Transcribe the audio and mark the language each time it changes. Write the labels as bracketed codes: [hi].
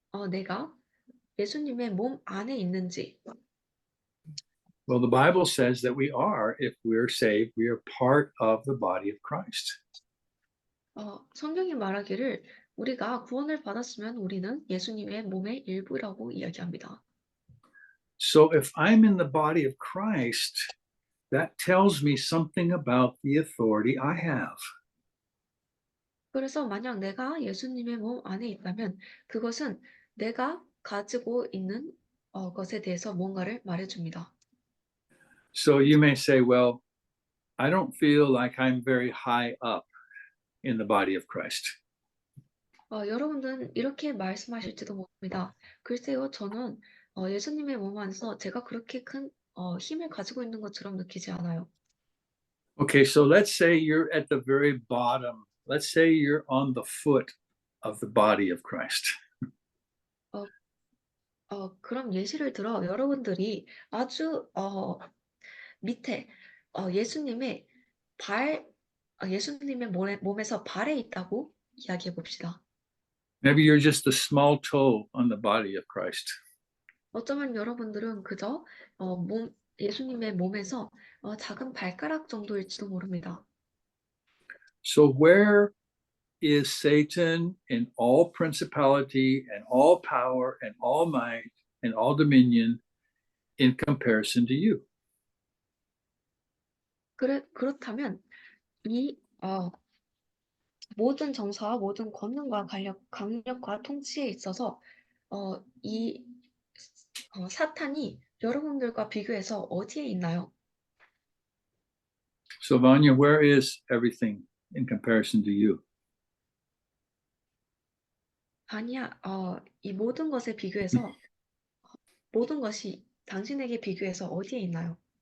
[ko] 내가 예수님의 몸 안에 있는지. [en] Well, the Bible says that we are. If we're saved, we are part of the body of Christ. [ko] 성경이 말하기를 우리가 구원을 받았으면 우리는 예수님의 몸의 일부라고 이야기합니다. [en] So if I'm in the body of Christ, that tells me something about the authority I have. [ko] 그래서 만약 내가 예수님의 몸 안에 있다면 그것은 내가 가지고 있는 것에 대해서 뭔가를 말해줍니다. [en] So you may say, well, I don't feel like I'm very high up in the body of Christ. [ko] 여러분들은 이렇게 말씀하실지도 모릅니다. 글쎄요, 저는 예수님의 몸 안에서 제가 그렇게 큰 힘을 가지고 있는 것처럼 느끼지 않아요. [en] Okay, so let's say you're at the very bottom. Let's say you're on the foot of the body of Christ. [ko] 그럼 예시를 들어 여러분들이 아주 밑에 예수님의 예수님의 몸에서 발에 있다고 이야기해 봅시다. [en] Maybe you're just a small toe on the body of Christ. [ko] 어쩌면 여러분들은 그저 예수님의 몸에서 작은 발가락 정도일지도 모릅니다. [en] So where is Satan in all principality and all power and all might and all dominion in comparison to you? [ko] 그렇다면 이 모든 정사와 모든 권능과 강력과 통치에 있어서 이 사탄이 여러분들과 비교해서 어디에 있나요? [en] So Vanya, where is everything in comparison to you? [ko] 아니야, 이 모든 것에 비교해서 모든 것이 당신에게 비교해서 어디에 있나요?